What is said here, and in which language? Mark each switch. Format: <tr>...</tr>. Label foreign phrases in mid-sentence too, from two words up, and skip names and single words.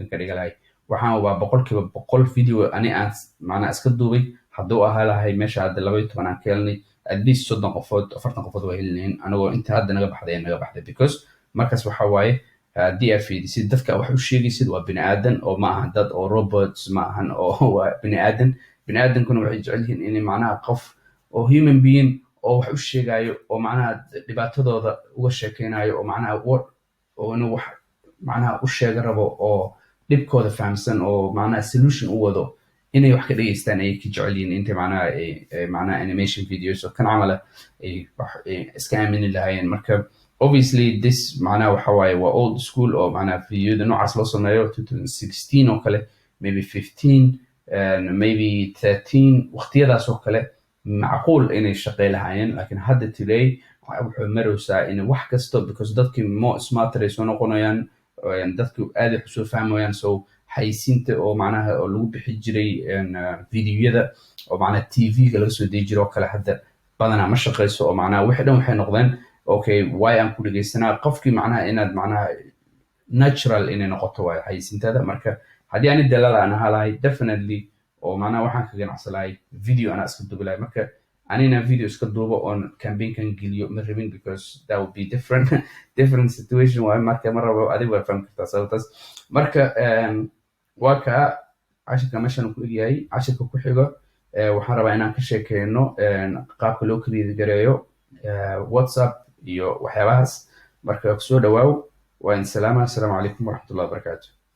<so>ka dhiga lahay waxaan ubaa 100% video ani aan macnaha iska duubay hadduu ahaa lahay meesha hadda 12 aan ka helnay</so> <en>at least</en> <so>30 qofood 40 qofood waa helinayn anagoo inta hadda naga baxday because markaas waxa waaye haddii aad fiirisid dadka wax u sheegaysid waa bini aadan oo ma ahan dad oo robots ma ahan oo waa bini aadankuna waxay jecel yihiin inay macnaha qof oo</so> <en>human being</en> <so>oo wax u sheegayo oo macnaha dhibaatadooda uga sheekeynayo oo macnaha oo inuu wax macnaha u sheega rabo oo dhibkooda fahamsan oo macnaha solution u wado inay wax ka dhageystaan ayay ka jecel yihiin inta macnaha</so> <en>animation videos</en> <so>oo kan camala ay iska aamini lahaayeen. Marka</so> <en>obviously this</en> <so>macnaha waxa waaye waa</so> <en>old school</en> <so>oo macnaha videoda noocaas loo sameeyo 2016 oo kale, maybe 15, maybe 13 waqtiyadaas oo kale macquul inay shaqey lahaayeen. Laakiin hadda today wuxuu maraysaa in wax kasto, because dadkii</so> <en>more smarter</en> <so>ay soo noqonayaan, dadku aad ay usoo fahmayaan. So xayisiinta oo macnaha oo lagu bixi jiray videoyada oo macnaha TV-ga laga soo deji jiro oo kale hadda badanaa ma shaqeyso, oo macnaha wixii dhan waxay noqdeen okay way aan ku dhegeysanaa qofkii macnaha inaad macnaha natural inay noqoto waay xayisiintada. Marka haddii ani dalaal aan ahaa lahay definitely oo macnaha waxaan ka ganacsan lahay video anaa iska dubi lahay. Marka anina video iska duubo oon campaignkan geliyo ma rabin,</so> <en>because that would be different situation waay.</en> <so>Marka ma rabo, adiga waa fahmi kartaa sababtaas. Marka waa kaa cashirka meeshan ku egyahay. Cashirka ku xigo waxaan rabaa inaan ka sheekeyno qaabka loo create gareeyo WhatsApp iyo waxyaabahaas. Marka kusoo dhawaaw, waa in salaama.</so> <ar>السلام عليكم ورحمة الله وبركاته.</ar>